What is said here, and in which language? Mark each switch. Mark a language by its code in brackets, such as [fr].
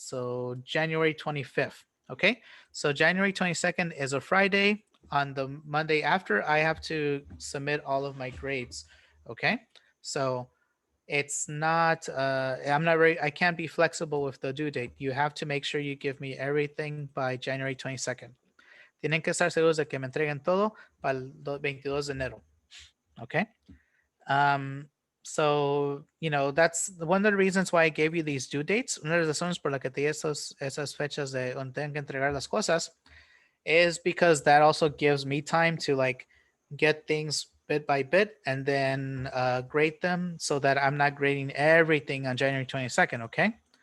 [en] So January 25th. Okay. So January 22nd is a Friday. On the Monday after, I have to submit all of my grades. Okay. So it's not, I can't be flexible with the due date. You have to make sure you give me everything by January 22nd. [es] Tienen que estar seguros de que me entreguen todo para el 22 de enero. [en] Okay. So, that's one of the reasons why I gave you these due dates. [es] Una de las razones por la que te di esas fechas de donde tengo que entregar las cosas [en] is because that also gives me time to like get things bit by bit and then grade them so that I'm not grading everything on January 22nd. Okay.